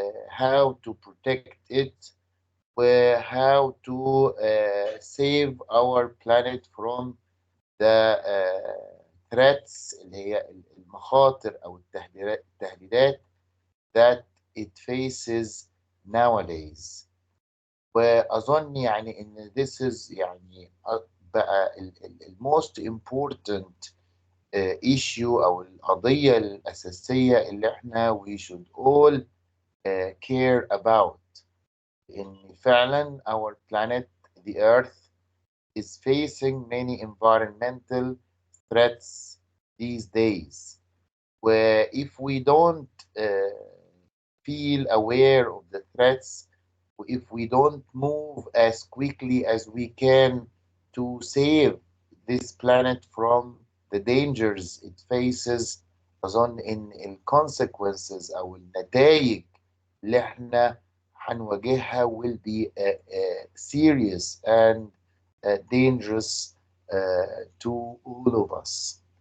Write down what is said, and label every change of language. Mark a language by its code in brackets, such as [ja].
[en] how to protect it و how to save our planet from the threats [ar] اللي هي المخاطر أو التهديدات [en] that it faces nowadays. [ar] وأظن يعني إن [en] this is [ar] يعني بقى ال [en] most important issue [ar] أو القضية الأساسية اللي احنا [en] we should all care about. إن فعلا our planet, the earth, is facing many environmental threats these days. Where if we don't feel aware of the threats, if we don't move as quickly as we can to save this planet from the dangers it faces, [ar] أظن إن الconsequences أو النتائج اللي احنا هنواجهها [en] will be serious and dangerous to all of us.